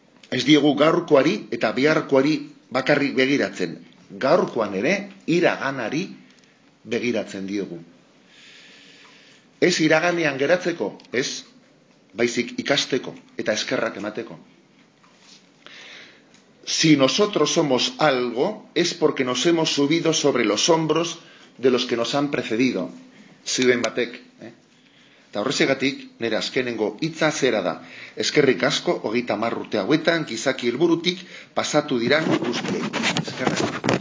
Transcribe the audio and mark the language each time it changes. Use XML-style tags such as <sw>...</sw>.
<eu>Ez diegu gaurkoari eta biharkoari bakarrik begiratzen. Gaurkoan ere, iraganari begiratzen diegu. Ez iraganean geratzeko, ez, baizik ikasteko eta eskerrak emateko.</eu> <es>Si nosotros somos algo, es porque nos hemos subido sobre los hombros de los que nos han precedido.</es> <eu>Zioen batek. Eta horrezegatik, nire azkenengo hitza zera da. Eskerrik asko, 30 urte hauetan, gizaki helburutik, pasatu dira guztiei. Eskerrik asko.</eu>